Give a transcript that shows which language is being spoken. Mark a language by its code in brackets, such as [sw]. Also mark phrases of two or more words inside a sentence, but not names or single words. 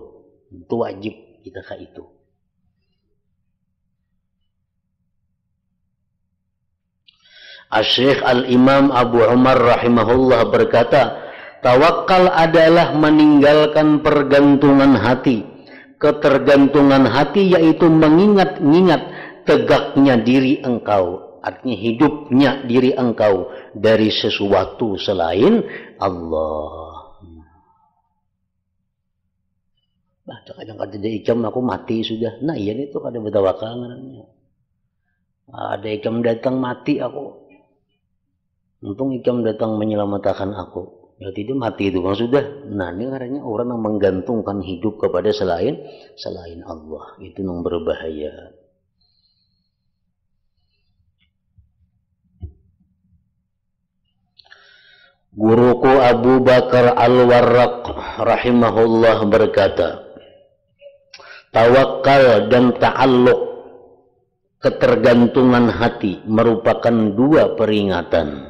[id] Itu wajib kita kayak itu. Asy-Syaikh Al-Imam Abu Umar rahimahullah berkata, tawakal adalah meninggalkan pergantungan hati. Ketergantungan hati yaitu mengingat-ingat tegaknya diri engkau. Artinya hidupnya diri engkau dari sesuatu selain Allah. [bjn] Nah, kadang-kadang tidak ikam aku mati sudah. Nah, iya itu kada bertawakal namanya. Ada ikam datang mati aku. Untung ikam datang menyelamatkan aku. [id] Ya tidak mati itu kan sudah. Nah, ini karena orang yang menggantungkan hidup kepada selain Allah. Itu yang berbahaya. Guruku Abu Bakar Al-Warraq rahimahullah berkata, tawakal dan ta'alluq, ketergantungan hati merupakan dua peringatan.